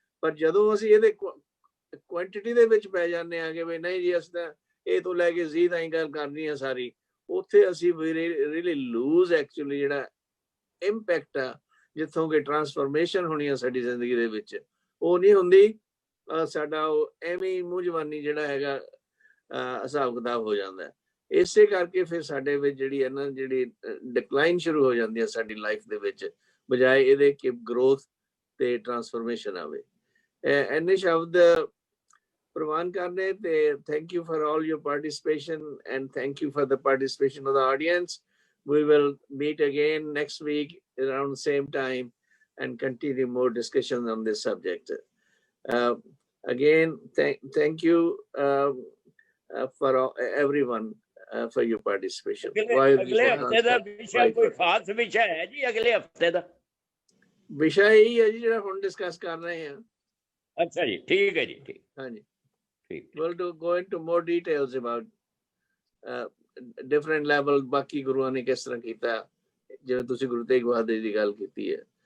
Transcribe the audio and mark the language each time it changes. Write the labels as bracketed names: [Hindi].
[Punjabi] ਪਰ ਜਦੋਂ ਅਸੀਂ ਇਹਦੇ ਕੁਆਂਟੀਟੀ ਦੇ ਵਿੱਚ ਪੈ ਜਾਂਦੇ ਆ ਕਿ ਵੀ ਨਹੀਂ ਜੀ ਅਸੀਂ ਤਾਂ ਇਹ ਤੋਂ ਲੈ ਕੇ ਜ਼ੀ ਤਾਈਂ ਗੱਲ ਕਰਨੀ ਹੈ ਸਾਰੀ, ਉੱਥੇ ਅਸੀਂ ਰੀਅਲੀ ਲੂਜ਼ ਐਕਚੁਅਲੀ ਜਿਹੜਾ ਇੰਪੈਕਟ ਆ, ਜਿੱਥੋਂ ਕਿ ਟਰਾਂਸਫਰਮੇਸ਼ਨ ਹੋਣੀ ਆ ਸਾਡੀ ਜ਼ਿੰਦਗੀ ਦੇ ਵਿੱਚ, ਉਹ ਨਹੀਂ ਹੁੰਦੀ। ਸਾਡਾ ਉਹ ਐਵੇਂ ਮੂੰਹ ਜ਼ਬਾਨੀ ਜਿਹੜਾ ਹੈਗਾ ਹਿਸਾਬ ਕਿਤਾਬ ਹੋ ਜਾਂਦਾ ਹੈ। ਇਸੇ ਕਰਕੇ ਫਿਰ ਸਾਡੇ ਵਿੱਚ ਜਿਹੜੀ ਹੈ ਨਾ ਜਿਹੜੀ ਡਿਕਲਾਈਨ ਸ਼ੁਰੂ ਹੋ ਜਾਂਦੀ ਹੈ ਸਾਡੀ ਲਾਈਫ ਦੇ ਵਿੱਚ, ਬਜਾਏ ਇਹਦੇ ਕਿ ਗਰੋਥ ਤੇ ਟਰਾਂਸਫਰਮੇਸ਼ਨ ਆਵੇ। ਇੰਨੇ ਸ਼ਬਦ ਪ੍ਰਵਾਨ ਕਰਨੇ ਤੇ [English] Thank you for all your participation and thank you for the participation of the audience. We will meet again next week around the same time and continue more discussions on this subject. Again, thank you for everyone for your participation. [Punjabi] ਅਗਲੇ ਹਫਤੇ ਦਾ ਵਿਸ਼ਾ ਕੋਈ ਖਾਸ ਵਿਸ਼ਾ ਹੈ ਜੀ? ਅਗਲੇ ਹਫਤੇ ਦਾ ਵਿਸ਼ਾ ਇਹੀ ਹੈ ਜੀ ਜਿਹੜਾ ਹੁਣ ਡਿਸਕਸ ਕਰ ਰਹੇ ਹਾਂ। ਅੱਛਾ ਜੀ, ਠੀਕ ਹੈ ਜੀ, ਠੀਕ। ਹਾਂਜੀ, ਠੀਕ। [English] we'll go into more details about different level, [Punjabi] ਬਾਕੀ ਗੁਰੂਆਂ ਨੇ ਕਿਸ ਤਰ੍ਹਾਂ ਕੀਤਾ, ਜਿਵੇਂ ਤੁਸੀਂ ਗੁਰੂ ਤੇਗ ਬਹਾਦਰ ਦੀ ਗੱਲ ਕੀਤੀ ਹੈ।